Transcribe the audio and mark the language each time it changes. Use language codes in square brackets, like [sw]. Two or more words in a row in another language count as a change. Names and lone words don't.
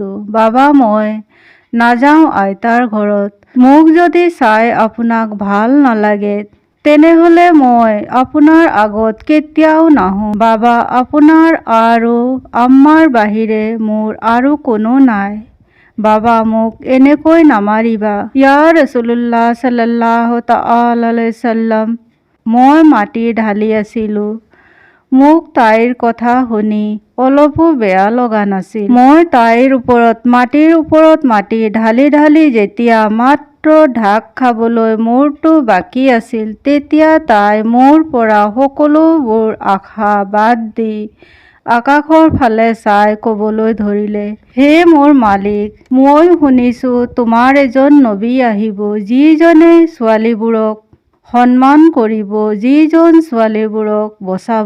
[as] বাবা, মই নাযাওঁ আইতাৰ ঘৰত। মোক যদি চাই আপোনাক ভাল নালাগে, তেনেহ'লে মই আপোনাৰ আগত কেতিয়াও নাহোঁ। বাবা, আপোনাৰ আৰু আম্মাৰ বাহিৰে মোৰ আৰু কোনো নাই। বাবা, মোক এনেকৈ নামাৰিবা। [ar] يا رسول الله صلى الله تعالى عليه وسلم, [as] মই মাটি ঢালি আছিলোঁ। মোক তাইৰ কথা শুনি অলপো বেয়া লগা নাছিল। মই তাইৰ ওপৰত মাটি ঢালি ঢালি যেতিয়া মাত্ৰ ঢাক খাবলৈ মোৰটো বাকী আছিল, তেতিয়া তাই মোৰ পৰা সকলোবোৰ আশা বাদ দি আকাশৰ ফালে চাই ক'বলৈ ধৰিলে, হে মোৰ মালিক, মই শুনিছোঁ তোমাৰ এজন নবী আহিব, যিজনে ছোৱালীবোৰক সন্মান কৰিব, যিজন ছোৱালীবোৰক বচাব।